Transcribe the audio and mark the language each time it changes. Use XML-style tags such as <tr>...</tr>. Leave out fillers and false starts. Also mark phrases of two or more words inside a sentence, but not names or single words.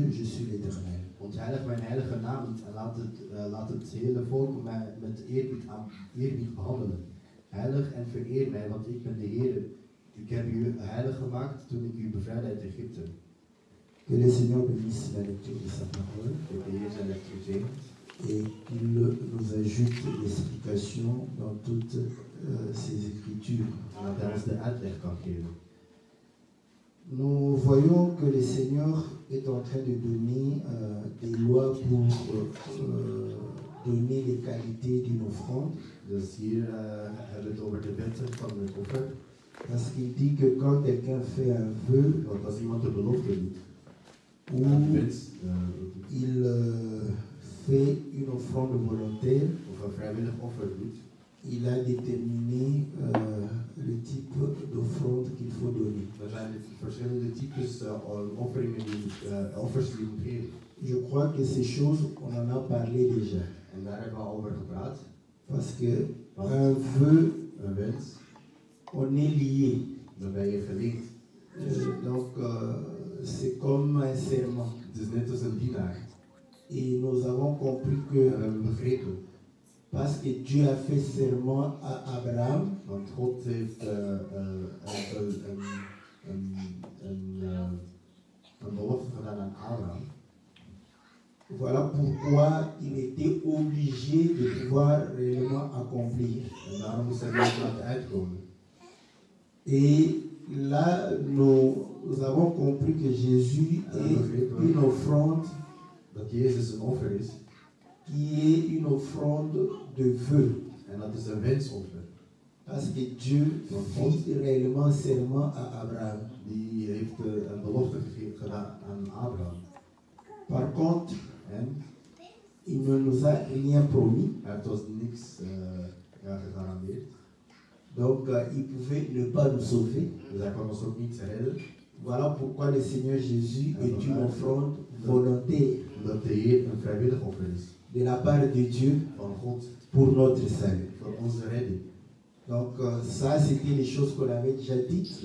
<fr>Je suis l'Éternel.</fr> <nl>Ontheilig mijn heilige naam niet en laat het hele volk mij met eerbied behandelen. Heilig en vereer mij, want ik ben de Heer. Ik heb u heilig gemaakt toen ik u bevrijdde uit Egypte.</nl> <fr>Que le Seigneur bénisse la lecture de sa parole</fr> <nl>Dat de Heer zijn lectuur zegent.</nl> <fr>et qu'il nous ajoute l'explication dans toutes ces écritures.</fr> <nl>En dat hij ons de uitleg kan geven.</nl> <fr>Nous voyons que le Seigneur est en train de donner des lois pour donner les qualités d'une offrande.</fr> <nl>Dus hier hebben we het over de wetten van het offer.</nl> <fr>Parce qu'il dit que quand quelqu'un fait un vœu,</fr> <nl>Want als iemand de belofte doet,</nl> <fr>ou</fr> <nl>een wens,</nl> <fr>il fait une offrande volontaire,</fr> <nl>of een vrijwillig offer doet,</nl> <fr>il a déterminé le type d'offrande qu'il faut donner.</fr> <nl>er zijn verschillende types offers die je moet geven.</nl> <fr>Je crois que ces choses, on en a parlé déjà.</fr> <nl>En daar hebben we al over gepraat.</nl> <fr>Parce que un vœu,</fr> <nl>Een wens,</nl> <fr>on est lié.</fr> <nl>dan ben je geleend.</nl> <fr>Donc, c'est comme un serment.</fr> <nl>Het is net als een dienaar.</nl> <fr>Et nous avons compris</fr> <nl>En</nl> <fr>que</fr> <nl>we hebben begrepen,</nl> <fr>parce que Dieu a fait serment à Abraham,</fr> <nl>want God heeft een belofte gedaan aan Abraham.</nl> <fr>voilà pourquoi il était obligé de pouvoir réellement accomplir.</fr> <nl>En daarom moest hij dit laten uitkomen.</nl> <fr>Et là, nous avons compris que Jésus est une offrande</fr> <nl>Dat Jezus een offer is.</nl> <fr>qui est une offrande de vœu.</fr> <nl>En dat is een wensoffer.</nl> <fr>Parce que Dieu fit réellement serment à Abraham.</fr> <nl>Die heeft een belofte gedaan aan Abraham.</nl> <fr>Par contre,</fr> <nl>En</nl> <fr>il ne nous a rien promis.</fr> <nl>hij heeft ons niks gegarandeerd.</nl> <fr>Donc, il pouvait ne pas nous sauver.</fr> <nl>Dus hij kon ons ook niet redden.</nl> <fr>Voilà pourquoi le Seigneur Jésus est une offrande volontaire</fr> <nl>Omdat de Heer een vrijwillig offer is.</nl> <fr>de la part de Dieu</fr> <nl>Van God.</nl> <fr>pour notre salut.</fr> <nl>Voor onze redding.</nl> <fr>Donc, ça, c'était les choses qu'on avait déjà dites</fr>